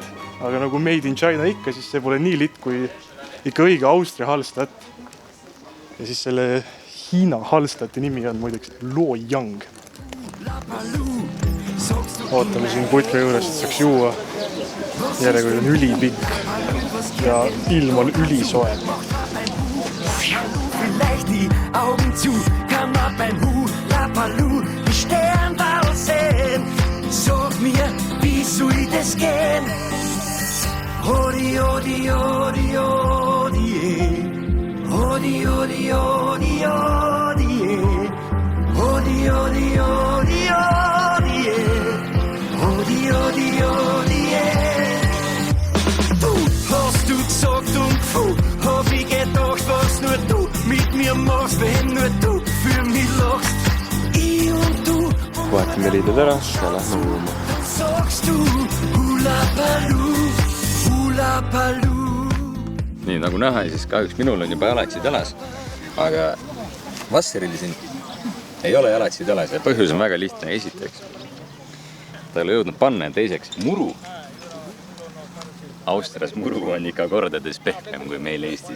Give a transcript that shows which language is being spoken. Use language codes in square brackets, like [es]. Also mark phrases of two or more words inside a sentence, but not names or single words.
[et] Aga nagu [en] Made in China [et] ikka, siis see pole nii litt kui ikka õige Austria Hallstatt. Ja siis selle Hiina Hallstatti nimi on muideks Luoyang. Ootame siin putri juures, et saaks juua. Järjekord on ülipikk ja ilm on ülisoe. [de] Vielleicht die Augen zu, kann ab ein Hula-Paloo die Sternwall sehen. Sag mir, wie soll das gehen? Odi, odi, odi, odi, odi, odi, odi, odi, odi, odi, odi, odi, odi, odi, odi, Du hast du gesagt und puh, hab ich gedacht, was nur du mit mir machst, wenn nur du für mich lachst. Ich und du. [et] Vaatame riided ära ja lähme uuma. [de] Sagst du hula-paloo. [et] Nii, nagu näha, siis kahjuks minul on juba jalatsid jalas, aga Vasseril siin ei ole jalatsid jalas ja põhjus on väga lihtne. Esiteks, ta ei ole jõudnud panna ja teiseks, muru. Austrias muru on ikka kordades pehmem kui meil Eestis.